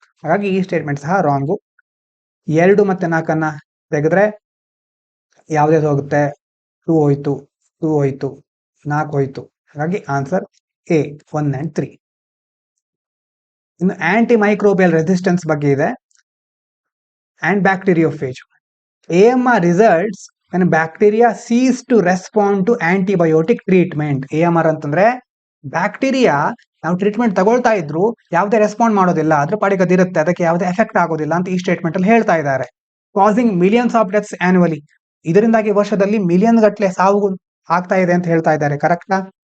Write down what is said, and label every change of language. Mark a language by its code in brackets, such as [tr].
[kn] ಹಾಗಾಗಿ ಈ ಸ್ಟೇಟ್ಮೆಂಟ್ ಸಹ ರಾಂಗು. 2 ಮತ್ತೆ 4 ತೆಗೆದ್ರೆ ಯಾವ್ದು ಹೋಗುತ್ತೆ? 2 ಹೋಯ್ತು, 2 ಹೋಯ್ತು, 4 ಹೋಯ್ತು. ಹಾಗಾಗಿ ಆನ್ಸರ್ A, 1 and 3. ಇನ್ನು ಆಂಟಿ ಮೈಕ್ರೋಬಿಯಲ್ ರೆಸಿಸ್ಟೆನ್ಸ್ ಬಗ್ಗೆ ಇದೆ, and ಬ್ಯಾಕ್ಟೀರಿಯೋಫೇಜ್. [en] AMR results when bacteria cease to respond to antibiotic treatment. [kn] AMR ಅಂತಂದ್ರೆ ಬ್ಯಾಕ್ಟೀರಿಯಾ ನಾವು ಟ್ರೀಟ್ಮೆಂಟ್ ತಗೊಳ್ತಾ ಇದ್ರು ಯಾವುದೇ ರೆಸ್ಪಾಂಡ್ ಮಾಡೋದಿಲ್ಲ, ಅದ್ರ ಪಾಡಿಗೆ ಅದಿರುತ್ತೆ, ಅದಕ್ಕೆ ಯಾವುದೇ ಎಫೆಕ್ಟ್ ಆಗೋದಿಲ್ಲ ಅಂತ ಈ ಸ್ಟೇಟ್ಮೆಂಟ್ ಅಲ್ಲಿ ಹೇಳ್ತಾ ಇದ್ದಾರೆ. [en] causing millions of deaths annually, [kn] ಇದರಿಂದಾಗಿ ವರ್ಷದಲ್ಲಿ ಮಿಲಿಯನ್ ಗಟ್ಟಲೆ ಸಾವು ಆಗ್ತಾ ಇದೆ ಅಂತ ಹೇಳ್ತಾ ಇದ್ದಾರೆ. ಕರೆಕ್ಟಾ?